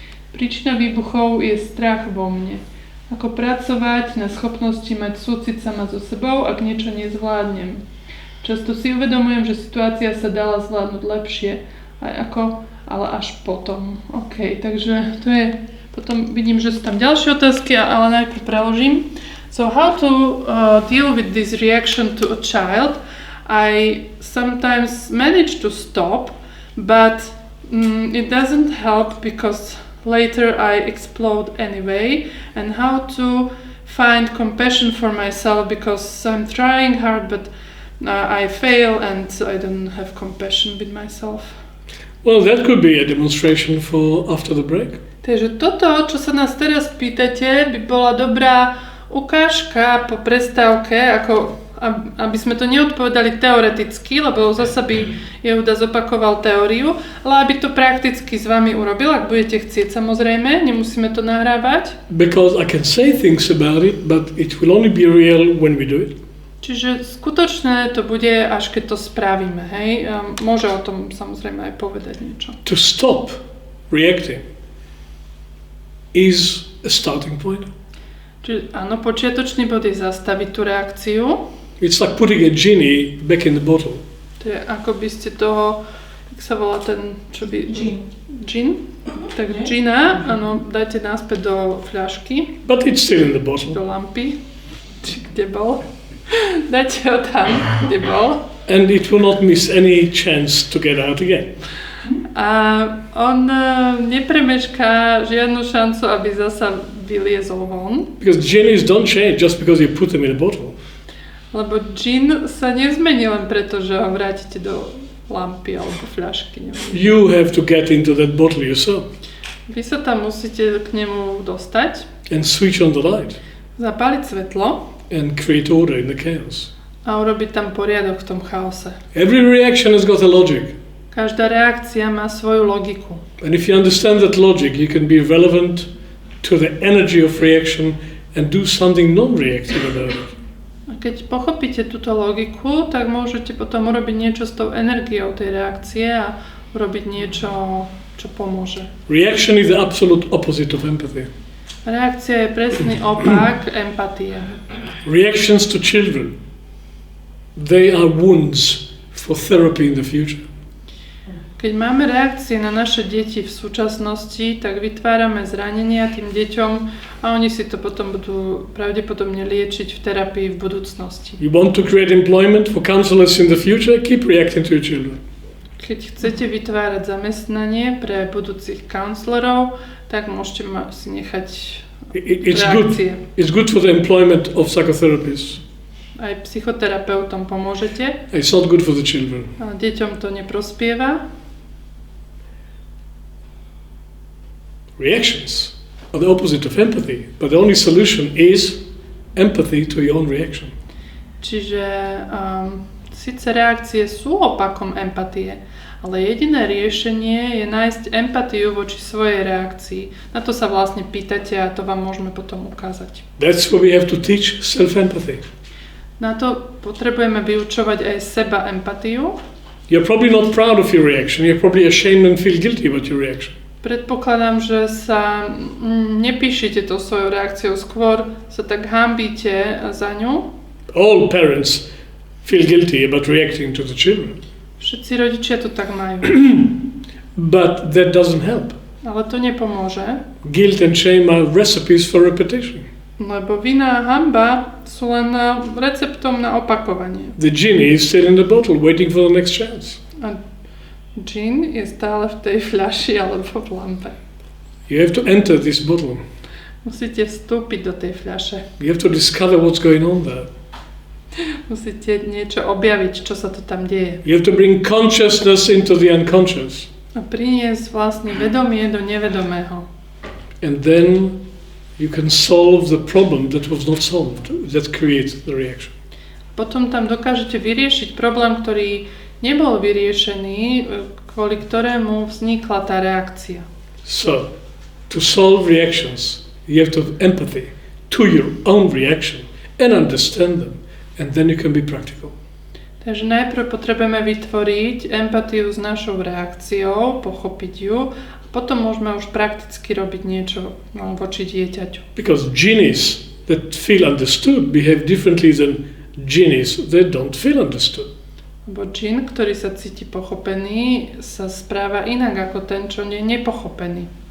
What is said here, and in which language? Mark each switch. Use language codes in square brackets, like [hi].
[sk] Príčina výbuchov je strach vo mne. Ako pracovať na schopnosti mať súcit sama so sebou, ak niečo nezvládnem. Často si uvedomujem, že situácia sa dala zvládnuť lepšie, ale až potom. OK, takže to je, potom vidím, že sú tam ďalšie otázky, ale najprv preložím. [en] So how to deal with this reaction to a child? I sometimes manage to stop, but it doesn't help because later I explode anyway. And how to find compassion for myself because I'm trying hard, but I fail and I don't have compassion with myself. Well, that could be a demonstration for after the break. [sk] Takže toto, čo sa nás teraz pýtate, by bola dobrá ukážka po prestávke, ako aby sme to neodpovedali teoreticky, lebo zasa by Jehuda zopakoval teóriu, ale aby to prakticky s vami urobil, ak budete chcieť, samozrejme, nemusíme to nahrávať. [en] Because I can say things about it, but it will only be real when we do it. [sk] Čiže skutočné to bude, až keď to spravíme, hej. Môže o tom samozrejme aj povedať niečo. [en] To stop reacting is a starting point. [sk] Čiže áno, počiatočný bod je zastaviť tú reakciu. [en] It's like putting a genie back in the bottle. [sk] To je ako by ste toho, jak sa volá ten, čo by... Gin? Tak gina, áno, dajte naspäť do fľašky. [en] But it's still in the bottle. [sk] Do lampy. Či kde bol? Dajte ho tam, kde bol. [en] And it will not miss any chance to get out again. [sk] A on nepremešká žiadnu šancu, aby zasa vyliezol von. [en] Because genies don't change just because you put them in a bottle. [sk] Lebo džin sa nezmení len preto, že ho vrátite do lampy alebo fľašky. Neviem. [en] You have to get into that bottle yourself. [sk] Vy sa tam musíte k nemu dostať. [en] And switch on the light. [sk] Zapáliť svetlo. [en] And create order in the chaos. [sk] A urobiť tam poriadok v tom chaose. [en] Every reaction has got a logic. [sk] Každá reakcia má svoju logiku. [en] And if you understand that logic, you can be relevant to the energy of reaction and do something non-reactive about it. [sk] A keď pochopíte túto logiku, tak môžete potom urobiť niečo s tou energiou tej reakcie a urobiť niečo, čo pomôže. [en] Reaction is the absolute opposite of empathy. [sk] Reakcia je presný opak empatie. [en] Reactions to children, they are wounds for therapy in the future. [sk] Keď máme reakcie na naše deti v súčasnosti, tak vytvárame zranenia tým deťom a oni si to potom budú pravdepodobne liečiť v terapii v budúcnosti. [en] You want to create employment for counselors in the future? Keep reacting to your children. [sk] Keď chcete vytvárať zamestnanie pre budúcich counselorov, tak môžete si nechať reakcie. [en] It's good for the employment of psychotherapists. [sk] Aj psychoterapeutom pomôžete. [en] It's not good for the children. [sk] Ale deťom to neprospieva. [en] Reactions are the opposite of empathy, but the only solution is empathy to your own reaction. [sk] Čiže síce reakcie sú opakom empatie, ale jediné riešenie je nájsť empatiu voči svojej reakcii. Na to sa vlastne pýtate a to vám môžeme potom ukázať. [en] That's why we have to teach self-empathy. [sk] Na to potrebujeme vyučovať aj seba empatiu. [en] You're probably not proud of your reaction. You're probably ashamed and feel guilty about your reaction. [sk] Predpokladám, že sa nepíšite tou svojou reakciou, skôr sa tak hanbíte za ňu. [en] All parents feel guilty about reacting to the children. [sk] Všetci rodičia to tak majú. [en] But that doesn't help. [sk] Ale to nepomôže. [en] Guilt and shame are recipes for repetition. [sk] Lebo vina a hanba sú len receptom na opakovanie. [en] The genie is still in the bottle waiting for the next chance. [sk] A džin je stále v tej fľaši alebo v lampe. [en] You have to enter this bottle. [sk] Musíte vstúpiť do tej fľaše. [en] You have to discover what's going on there. [sk] Musíte niečo objaviť, čo sa to tam deje. [en] You have to bring consciousness into the unconscious. [sk] A priniesť vlastne vedomie do nevedomého. [en] And then you can solve the problem that was not solved, that creates the reaction. [sk] Potom tam dokážete vyriešiť problém, ktorý nebol vyriešený, kvôli ktorému vznikla tá reakcia. [en] So, to solve reactions, you have to have empathy to your own reaction and understand them, and then you can be practical. [sk] Takže najprv potrebujeme vytvoriť empatiu s našou reakciou, pochopiť ju, a potom môžeme už prakticky robiť niečo voči dieťaťu. [en] Because genies that feel understood behave differently than genies that don't feel understood. [sk] Lebo džin, ktorý sa cíti pochopený, sa správa inak ako ten, čo nie je nepochopený.